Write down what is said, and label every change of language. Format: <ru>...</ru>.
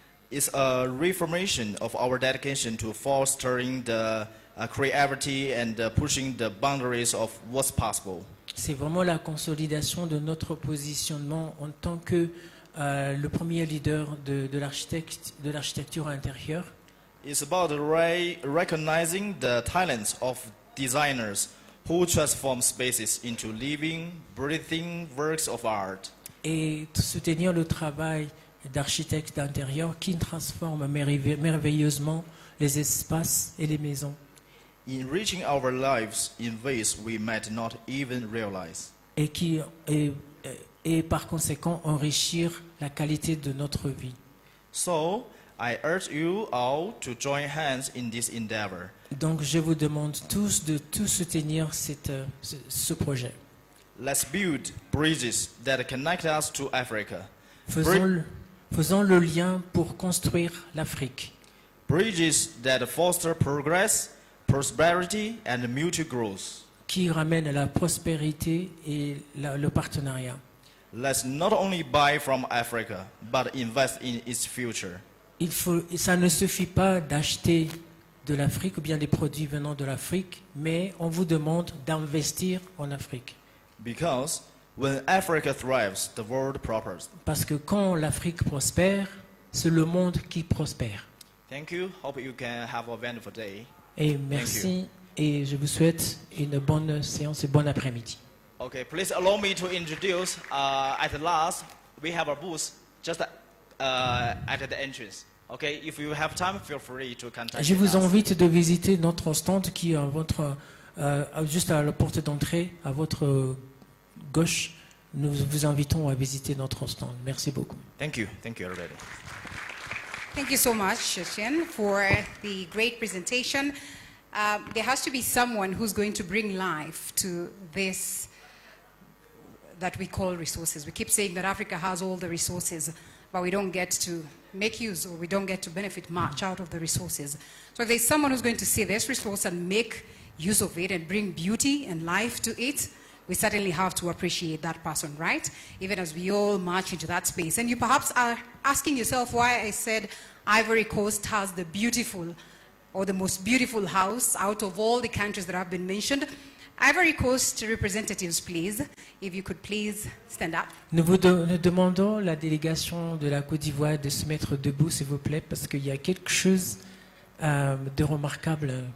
<en>It's a reaffirmation of our dedication to fostering the creativity and pushing the boundaries of what's possible.</en> <fr>C'est vraiment la consolidation de notre positionnement en tant que le premier leader de l'architecture intérieure.</fr> <en>It's about recognizing the talents of designers who transform spaces into living, breathing works of art.</en> <fr>Et soutenir le travail d'architectes d'intérieur qui transforment merveilleusement les espaces et les maisons.</fr> <en>Enriching our lives in ways we might not even realize.</en> <fr>Et par conséquent enrichir la qualité de notre vie.</fr> <en>So, I urge you all to join hands in this endeavor.</en> <fr>Donc je vous demande tous de soutenir ce projet.</fr> <en>Let's build bridges that connect us to Africa.</en> <fr>Faisons le lien pour construire l'Afrique.</fr> <en>Bridges that foster progress, prosperity and mutual growth.</en> <fr>Qui ramène la prospérité et le partenariat.</fr> <en>Let's not only buy from Africa, but invest in its future.</en> <fr>Ça ne suffit pas d'acheter de l'Afrique ou bien des produits venant de l'Afrique, mais on vous demande d'investir en Afrique.</fr> <en>Because when Africa thrives, the world prospers.</en> <fr>Parce que quand l'Afrique prospère, c'est le monde qui prospère.</fr> <en>Thank you. Hope you can have a wonderful day.</en> <fr>Et merci et je vous souhaite une bonne séance et bon après-midi.</fr> <en>Okay, please allow me to introduce. At the last, we have a booth just at the entrance. Okay, if you have time, feel free to contact</en> <fr>Je vous invite de visiter notre stand qui est juste à la porte d'entrée, à votre gauche. Nous vous invitons à visiter notre stand. Merci beaucoup.</fr> <en>Thank you everybody. Thank you so much, Shishin, for the great presentation. there has to be someone who's going to bring life to this that we call resources. We keep saying that Africa has all the resources, but we don't get to make use, or we don't get to benefit much out of the resources. So if there's someone who's going to see this resource and make use of it and bring beauty and life to it, we certainly have to appreciate that person, right? Even as we all march into that space. And you perhaps are asking yourself why I said Ivory Coast has the beautiful, or the most beautiful house out of all the countries that have been mentioned. Ivory Coast representatives, please, if you could please stand up.</en> <fr>Nous demandons la délégation de la Côte d'Ivoire de se mettre debout, s'il vous plaît, parce qu'il y a quelque chose de remarquable.</fr>